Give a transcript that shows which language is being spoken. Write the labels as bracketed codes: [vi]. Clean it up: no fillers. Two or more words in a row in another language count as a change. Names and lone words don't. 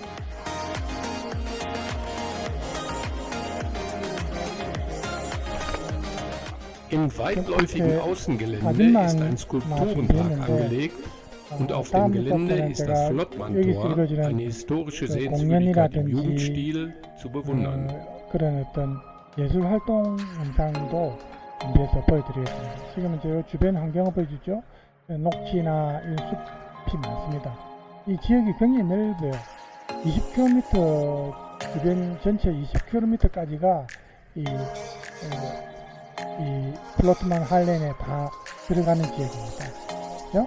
[de] Im weitläufigen Außengelände ist ein Skulpturenpark angelegt und auf dem Gelände ist das Flottmann-Tor, eine historische Sehenswürdigkeit im Jugendstil, zu bewundern. [ko] 그런 어떤 예술 활동 영상도 준비해서 보여드리겠습니다. 지금 이제 주변 환경을 보여주죠. 녹지나 이 숲이 많습니다. 이 지역이 굉장히 넓어요. 20km 주변 전체 20km까지가 이 플로트만 할렌에 다 들어가는 지역입니다. 그죠?